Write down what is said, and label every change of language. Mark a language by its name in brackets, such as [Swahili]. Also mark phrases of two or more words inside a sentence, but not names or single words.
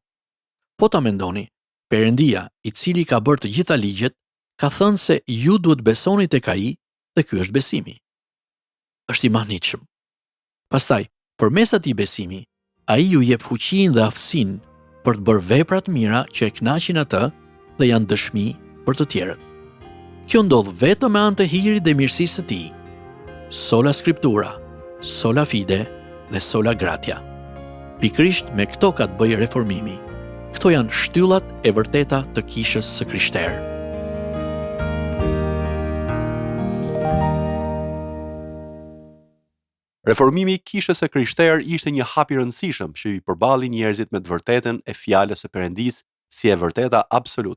[Albanian] Po ta mendoni, Perëndia, i cili ka bërë të gjitha ligjet, ka thënë se ju duhet besoni tek Ai dhe ky është besimi. Është i mahnitshëm. Pastaj, përmes atij besimi, Ai ju jep fuqinë dhe aftësinë për të bërë vepra të mira që e kënaqin atë dhe janë dëshmi për të tjerët. Kjo ndodh vetëm me anë të hirit dhe mirësisë së Tij. [Latin] Sola Scriptura, sola fide dhe sola gratia. [Albanian] Pikërisht me këto ka të bëjë reformimi. Këto janë shtyllat e vërteta të kishës së krishterë. Reformimi i kishës së krishterë ishte një hap i rëndësishëm që i përballi njerëzit me të vërtetën e fjalës së Perëndisë si e vërteta absolute.